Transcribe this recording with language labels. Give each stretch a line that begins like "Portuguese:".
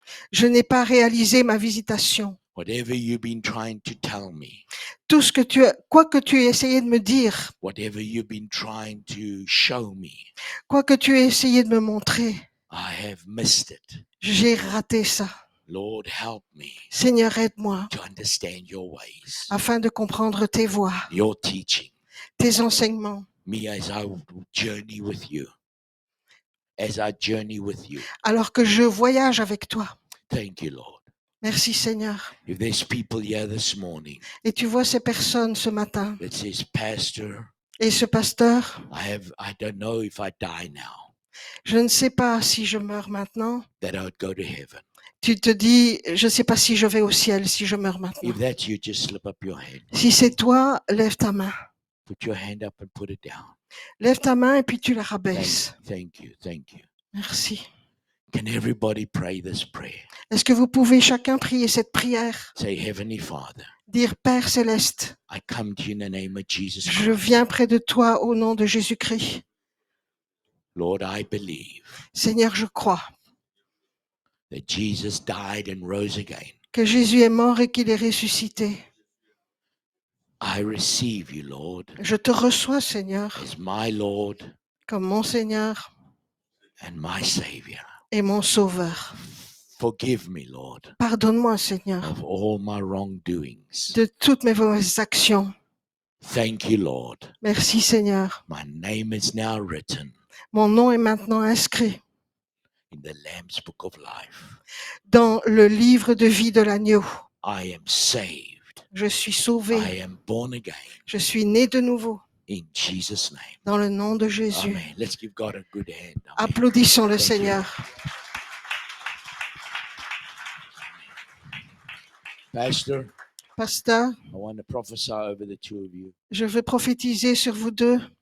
French: Je n'ai pas réalisé ma visitation.
English: Whatever you've been trying to tell me,
French: Tout ce que quoi que tu aies essayé de me dire,
English: whatever you've been trying to show me,
French: quoi que tu aies essayé de me montrer,
English: I have missed it.
French: j'ai raté ça.
English: Lord, help me
French: Seigneur, aide-moi
English: to understand your ways,
French: afin de comprendre tes voies,
English: your teaching,
French: tes enseignements,
English: me as I journey with you. As I journey with you.
French: alors que je voyage avec toi.
English: Thank you, Lord.
French: Merci Seigneur.
English: If there's people here this morning
French: Et tu vois ces personnes ce matin.
English: that says, Pastor,
French: Et ce pasteur,
English: I don't know if I die now,
French: je ne sais pas si je meurs maintenant.
English: that I would go to heaven.
French: Tu te dis, je ne sais pas si je vais au ciel si je meurs maintenant.
English: If that's you, just slip up your hand.
French: Si c'est toi, lève ta main.
English: Put your hand up and put it down.
French: Lève ta main et puis tu la rabaisses.
English: Thank you. Thank you.
French: Merci.
English: Can everybody pray this prayer?
French: Est-ce que vous pouvez chacun prier cette prière?
English: Say, Heavenly Father,
French: Dire, Père céleste,
English: I come to you in the name of Jesus
French: je
English: Christ.
French: viens près de toi au nom de Jésus-Christ.
English: Lord, I believe
French: Seigneur, je crois
English: that Jesus died and rose again.
French: que Jésus est mort et qu'il est ressuscité.
English: I receive you, Lord,
French: Je te reçois, Seigneur,
English: as my Lord
French: comme mon Seigneur
English: and my Savior.
French: et mon Sauveur.
English: Forgive me, Lord,
French: Pardonne-moi, Seigneur,
English: of all my wrongdoings.
French: de toutes mes mauvaises actions.
English: Thank you, Lord.
French: Merci, Seigneur.
English: My name is now written
French: Mon nom est maintenant inscrit
English: in the Lamb's Book of Life.
French: dans le livre de vie de l'agneau.
English: I am saved.
French: Je suis sauvé.
English: I am born again.
French: Je suis né de nouveau
English: In Jesus' name.
French: dans le nom de Jésus.
English: Amen. Let's give God a good hand.
French: Amen. Applaudissons le
English: Thank you.
French: Seigneur.
English: Pastor,
French: Pasteur,
English: I want to prophesy over the two of you.
French: je veux prophétiser sur vous deux.